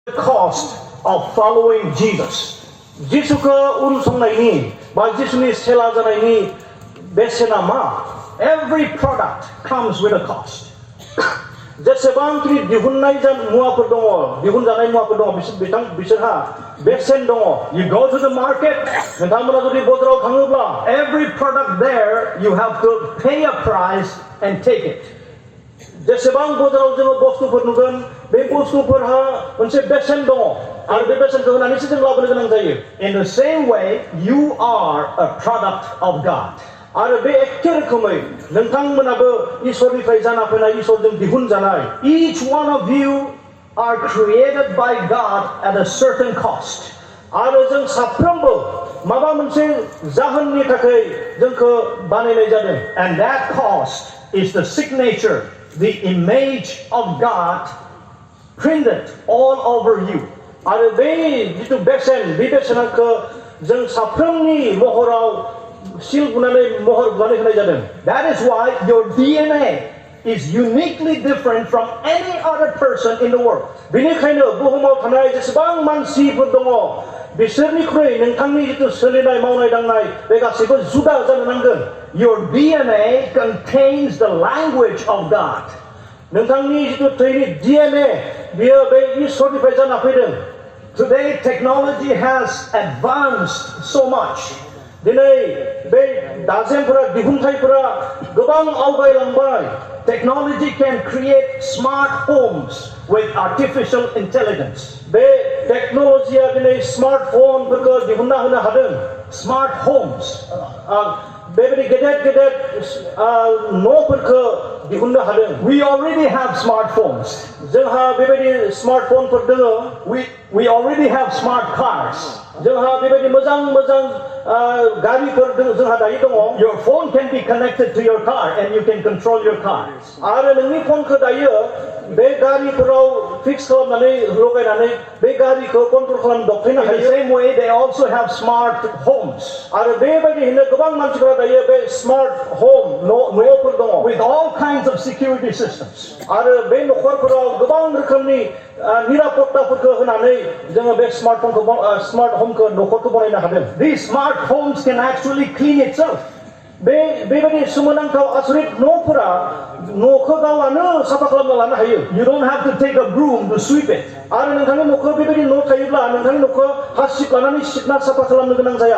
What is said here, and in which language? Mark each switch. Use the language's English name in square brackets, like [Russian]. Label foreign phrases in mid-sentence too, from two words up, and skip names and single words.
[English] cost of following Jesus. [Bodo] Jisuka unsongnaini, ba jisuni sela janaini besena ma. [English] Every product comes with a cost. [Bodo] जेसेबांखि दिहुननाय मुवाफोर दङ दिहुनजानाय मुवाफोर दङ बिसोरहा बेसेन दङ. [English] You go to the market, [Bodo] नोंथांमोना जुदि बाजाराव थाङोब्ला [English] every product there you have to pay a price and take it. [Bodo] जेसेबां बाजाराव जोङो बुस्थुफोर नुगोन बे बुस्थुफोरहा मोनसे बेसेन दङ आरो बे बेसेनखौ होनानैसो जों लाबोनो गोनां जायो. [English] In the same way you are a product of God. [Bodo] आरो बे एखे रोखोमै नोंथांमोनाबो इसोरनिफ्राय जाना फैनाय इसोरजों दिहुनजानाय. [English] Each one of you are created by God at a certain cost. [Bodo] आरो जों साफ्रोमबो माबा मोनसे जाहोननि थाखाय जोंखौ बानायनाय जादों. [English] And that cost is the signature, the image of God printed all over you. [Bodo] आरो बे जितु बेसेन बे बेसेनखौ जों साफ्रोमनि महराव सिल बुनानै महर बुनानै होनाय जादों. [English] That is why your DNA is uniquely different from any other person in the world. [Bodo] बेनिखायनो बुहुमाव थानाय जेसेबां मानसिफोर दङ बिसोरनिख्रुइ नोंथांनि जितु सोलिनाय मावनाय दांनाय बे गासैबो जुदा जानो नांगोन. [English] Your DNA contains the language of God. [Bodo] नोंथांनि जितु थैनि DNA बियो बे इसोरनिफ्राय जाना फैदों. [English] Today technology has advanced so much. [Bodo] दिनै बे दाजेमफोरा दिहुनथायफोरा गोबां आवगायलांबाय. [English] Technology can create smart homes with artificial intelligence. [Bodo] बे टेक्नोलॉजिया दिनै स्मार्टफोनफोरखौ दिहुनना होनो हादों. [English] Smart homes. [Bodo] बेबायदि गेदेर न'फोरखौ दिहुननो हादों. [English] We already have smartphones. [Bodo] जोंहा बेबायदि स्मार्टफोनफोर दङ. [English] We already have smart cars. [Bodo] जोंहा बेबायदि मोजां गारिफोर जोंहा दायो दङ. [English] Your phone can be connected to your car and you can control your car. [Bodo] आरो नोंनि फनखौ दायो बे गारिफोराव फिक्स खालामनानै लगायनानै बे गारिखौ कन्ट्रल खालामनो दबथायनो हायो. [English] In the same way they also have smart homes. [Bodo] आरो बेबायदिनो गोबां मानसिफोरा दायो बे [English] smart home [Bodo] न'फोर दङ. [English] With all kinds of security systems. [Bodo] आरो बे न'खरफोराव गोबां रोखोमनि निरापत्ताफोरखौ होनानै जोङो बे [English] smart homeखौ [Bodo] न'खरखौ बनायनो हादों. [English] These smart homes can actually clean itself. [Bodo] बेबायदि सोमोनांथाव आसरित न'फोरा न'खौ गावनो साफा खालामना लानो हायो. [English] You don't have to take a broom to sweep it. [Bodo] आरो नोंथांनि न'खौ बेबायदि न' थायोब्ला नोंथांनि न'खौ हासिब लानानै सिबना साफा खालामनो गोनां जाया.